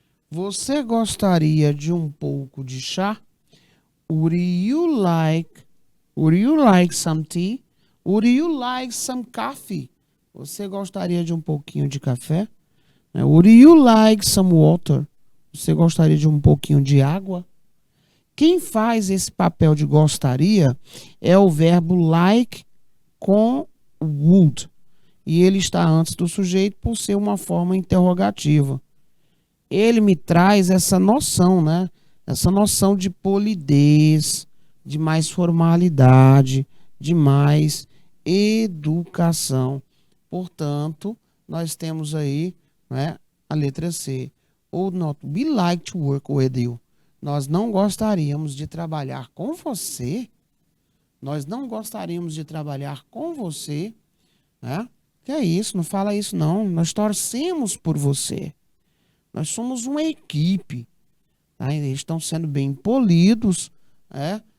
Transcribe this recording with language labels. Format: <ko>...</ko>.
<pt>Você gostaria de um pouco de chá?</pt> <en>Would you like some tea? Would you like some coffee?</en> <pt>Você gostaria de um pouquinho de café?</pt> <en>Would you like some water?</en> <pt>Você gostaria de um pouquinho de água? Quem faz esse papel de gostaria é o verbo like com would. E ele está antes do sujeito por ser uma forma interrogativa. Ele me traz essa noção, né? Essa noção de polidez, de mais formalidade, de mais educação. Portanto, nós temos aí, né, a letra C.</pt> <en>Would not we like to work with you?</en> <pt>Nós não gostaríamos de trabalhar com você. Nós não gostaríamos de trabalhar com você, né? Que é isso, não fala isso não. Nós torcemos por você. Nós somos uma equipe. Tá? Eles estão sendo bem polidos, né?</pt>